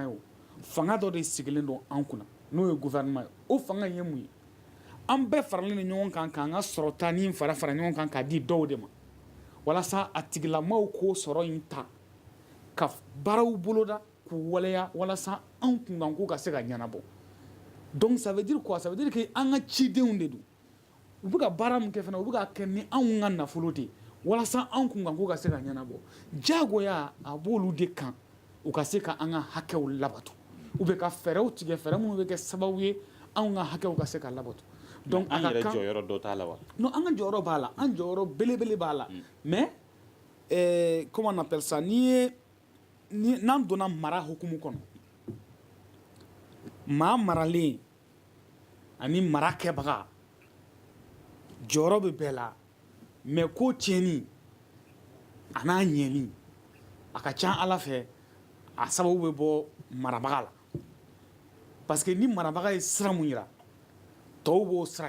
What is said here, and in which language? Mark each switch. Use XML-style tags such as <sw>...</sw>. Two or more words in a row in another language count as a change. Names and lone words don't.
<bm>ye o fanga dɔ de sigilen don an kunna n'o ye gouvernement ye o fanga in ye mun ye an bɛɛ faralen don ɲɔgɔn kan k'an ka sɔrɔta ni fara ɲɔgɔn kan k'a di dɔw de ma walasa a tigilamaaw k'o sɔrɔ in ta ka baaraw boloda k'u waleya walasa an kunkanko ka se ka ɲɛnabɔ</bm> <fr>donc ça veut dire quoi ça veut dire que</fr> <bm>an ka cidenw de don u bɛ ka baara min kɛ fana u bɛ ka kɛ ni anw ka nafolo de ye walasa an kunkanko ka se ka ɲɛnabɔ diyagoya a b'olu de kan u ka se ka an ka hakɛw labato u bɛ ka fɛɛrɛw tigɛ fɛɛrɛ minnu bɛ kɛ sababu ye anw ka hakɛw ka se ka labato donc an yɛrɛ jɔyɔrɔ dɔ t'a la wa non an ka jɔyɔrɔ b'a la an jɔyɔrɔ belebele b'a la</bm> <fr>mais comment on appelle ça</fr> <bm>n'an donna mara hukumu kɔnɔ maa maralen ani mara kɛbaga jɔyɔrɔ bɛ bɛɛ la mais ko tiɲɛni a n'a ɲɛni a ka ca ala fɛ a sababu bɛ bɔ marabaga la</bm> <fr>parce que</fr> <bm>ni marabaga ye sira mun yira tɔw b'o sira</bm>